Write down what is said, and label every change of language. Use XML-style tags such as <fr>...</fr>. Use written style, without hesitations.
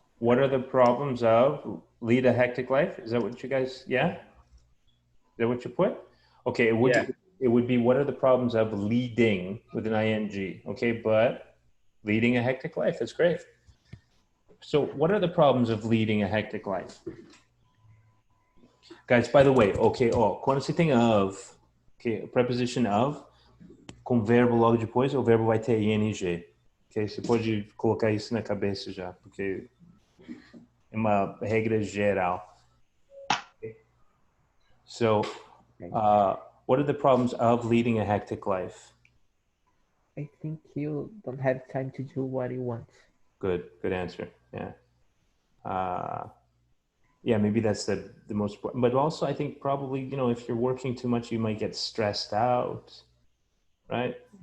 <en>What are the problems of lead a hectic life? Is that what you guys, yeah? Is that what you put? Okay, it would be what are the problems of leading with an ing, okay, but leading a hectic life, that's great. So what are the problems of leading a hectic life? Guys, by the way,</en> <pt>okay, quando você tem of, okay,</pt> <en>a preposition of,</en> <pt>com verbo logo depois, o verbo vai ter ing, ok? Você pode colocar isso na cabeça já, porque é uma regra geral.</pt> <en>Okay. So, what are the problems of leading a hectic life? I think you don't have time to do what you want. Good answer. Yeah. Yeah, maybe that's the most important. But also, I think probably, if you're working too much, you might get stressed out, right?</en>